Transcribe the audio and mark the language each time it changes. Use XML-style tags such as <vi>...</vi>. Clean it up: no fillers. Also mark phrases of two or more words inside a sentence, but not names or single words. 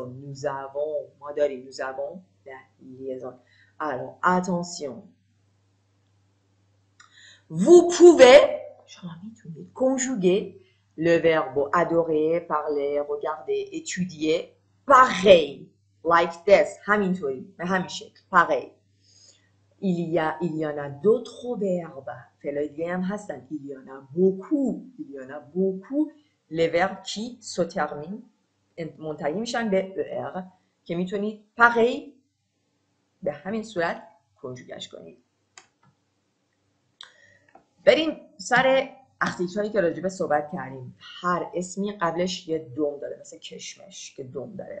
<fr>Nous avons la liaison. Alors, attention. Vous pouvez conjuguer le verbe adorer, parler, regarder, étudier pareil,</fr> <en>like this,</en> <fa>همینطوری به همین شکل pareil.</fa> <fr>Il y en a d'autres verbes.</fr> <fa>فعلای دیگه هم هستن.</fa> <fr>Il y en a beaucoup les verbes qui se terminent</fr> <fa>منتهی میشن به</fa> <fr>er</fr> <fa>که میتونید</fa> <fr>pareil</fr> <fa>به همین صورت کنجوگش کنید. بریم سر اختیک هایی که راجبه صحبت کردیم. هر اسمی قبلش یه دوم داره مثل کشمش که دوم داره.</fa>